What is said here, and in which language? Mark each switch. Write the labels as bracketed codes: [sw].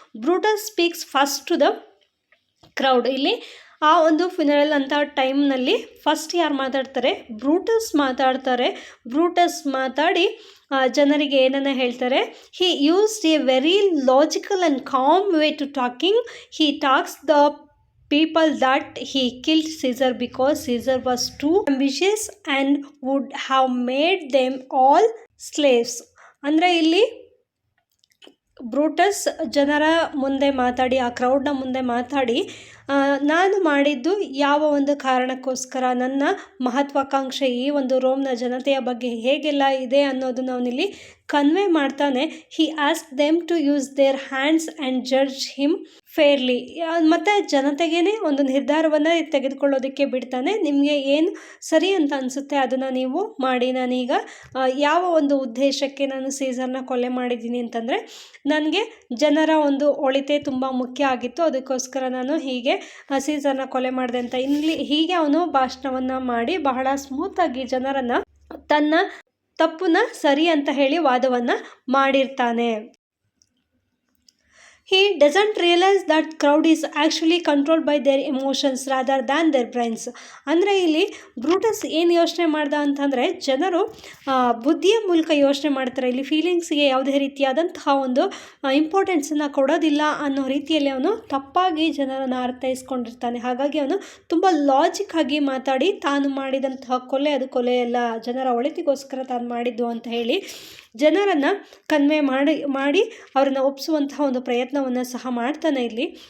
[en] Brutus speaks first to the crowd. [kn] ಇಲ್ಲಿ ಆ ಒಂದು ಫ್ಯುನರಲ್ ಅಂತ ಟೈಮ್ನಲ್ಲಿ ಫಸ್ಟ್ ಯಾರು ಮಾತಾಡ್ತಾರೆ? ಬ್ರೂಟಸ್ ಮಾತಾಡ್ತಾರೆ. ಬ್ರೂಟಸ್ ಮಾತಾಡಿ ಜನರಿಗೆ ಏನನ್ನ ಹೇಳ್ತಾರೆ? [en] He used a very logical and calm way to talking. He talks the people that he killed Caesar because Caesar was too ambitious and would have made them all slaves. [kn] ಅಂದರೆ ಇಲ್ಲಿ Brutus ಜನರ ಮುಂದೆ ಮಾತಾಡಿ, ಆ ಕ್ರೌಡ್ನ ಮುಂದೆ ಮಾತಾಡಿ, ನಾನು ಮಾಡಿದ್ದು ಯಾವ ಒಂದು ಕಾರಣಕ್ಕೋಸ್ಕರ, ನನ್ನ ಮಹತ್ವಾಕಾಂಕ್ಷೆ ಈ ಒಂದು ರೋಮ್ನ ಜನತೆಯ ಬಗ್ಗೆ ಹೇಗೆಲ್ಲ ಇದೆ ಅನ್ನೋದನ್ನು ಅವನಿಲ್ಲಿ ಕನ್ವೆ ಮಾಡ್ತಾನೆ. [en] He ask them to use their hands and judge him fairly. [kn] ಮತ್ತು ಜನತೆಗೇ ಒಂದು ನಿರ್ಧಾರವನ್ನು ತೆಗೆದುಕೊಳ್ಳೋದಕ್ಕೆ ಬಿಡ್ತಾನೆ. ನಿಮಗೆ ಏನು ಸರಿ ಅಂತ ಅನಿಸುತ್ತೆ ಅದನ್ನು ನೀವು ಮಾಡಿ. ನಾನೀಗ ಯಾವ ಒಂದು ಉದ್ದೇಶಕ್ಕೆ ನಾನು ಸೀಸರ್ನ ಕೊಲೆ ಮಾಡಿದ್ದೀನಿ ಅಂತಂದರೆ, ನನಗೆ ಜನರ ಒಂದು ಒಳಿತೆ ತುಂಬ ಮುಖ್ಯ ಆಗಿತ್ತು, ಅದಕ್ಕೋಸ್ಕರ ನಾನು ಹೀಗೆ ಸೀಸರ್ನ ಕೊಲೆ ಮಾಡಿದೆ ಅಂತ ಹೀಗೆ ಅವನು ಭಾಷಣವನ್ನು ಮಾಡಿ ಬಹಳ ಸ್ಮೂತಾಗಿ ಜನರನ್ನು ತನ್ನ ತಪ್ಪನ್ನ ಸರಿ ಅಂತ ಹೇಳಿ ವಾದವನ್ನು ಮಾಡಿರ್ತಾನೆ. [en] He doesn't realize that crowd is actually controlled by their emotions rather than their brains. [kn] ಅಂದರೆ ಇಲ್ಲಿ ಬ್ರೂಟಸ್ ಏನು ಯೋಚನೆ ಮಾಡ್ದ ಅಂತಂದರೆ, ಜನರು ಬುದ್ಧಿಯ ಮೂಲಕ ಯೋಚನೆ ಮಾಡ್ತಾರೆ, ಇಲ್ಲಿ ಫೀಲಿಂಗ್ಸ್ಗೆ ಯಾವುದೇ ರೀತಿಯಾದಂತಹ ಒಂದು ಇಂಪಾರ್ಟೆನ್ಸನ್ನು ಕೊಡೋದಿಲ್ಲ ಅನ್ನೋ ರೀತಿಯಲ್ಲಿ ಅವನು ತಪ್ಪಾಗಿ ಜನರನ್ನು ಅರ್ಥೈಸ್ಕೊಂಡಿರ್ತಾನೆ. ಹಾಗಾಗಿ ಅವನು ತುಂಬ ಲಾಜಿಕ್ ಆಗಿ ಮಾತಾಡಿ ತಾನು ಮಾಡಿದಂತಹ ಕೊಲೆ ಅದು ಕೊಲೆಯಲ್ಲ, ಜನರ ಒಳಿತಿಗೋಸ್ಕರ ತಾನು ಮಾಡಿದ್ದು ಅಂತ ಹೇಳಿ ಜನರನ್ನು ಕನ್ವೆ ಮಾಡಿ ಅವರನ್ನು ಒಪ್ಪಿಸುವಂತಹ ಒಂದು ಪ್ರಯತ್ನವನ್ನು ಸಹ ಮಾಡ್ತಾನೆ ಇಲ್ಲಿ.